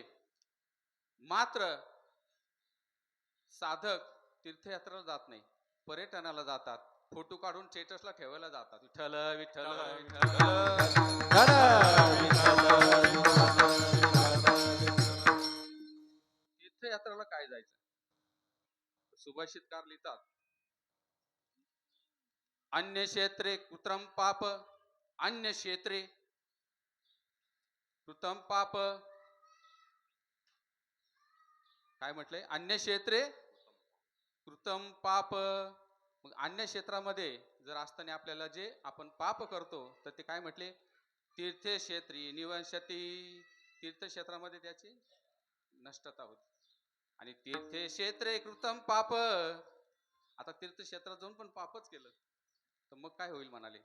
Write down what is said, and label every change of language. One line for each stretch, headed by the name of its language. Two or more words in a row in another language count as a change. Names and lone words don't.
Marathi: मात्र साधक तीर्थयात्रेला जात नाही, पर्यटनाला जातात, फोटो काढून स्टेटसला ठेवायला जातात. विठ्ठल विठ्ठल विठ्ठल. तीर्थयात्रेला काय जायचं? सुभाषितकार लिहितात,
Sanskrit: अन्य क्षेत्रे कृत्रम पाप, अन्य क्षेत्रे कृतम पाप.
Marathi: काय म्हटलंय?
Sanskrit: अन्य क्षेत्रे कृतम पाप.
Marathi: मग अन्य क्षेत्रामध्ये जर असताना आपल्याला जे आपण पाप करतो तर ते काय म्हटले?
Sanskrit: तीर्थक्षेत्री निवसती.
Marathi: तीर्थक्षेत्रामध्ये त्याची नष्टता होती. आणि
Sanskrit: तीर्थक्षेत्रे कृतम पाप,
Marathi: आता तीर्थक्षेत्रात जाऊन पण पापच केलं तर मग काय होईल म्हणाले?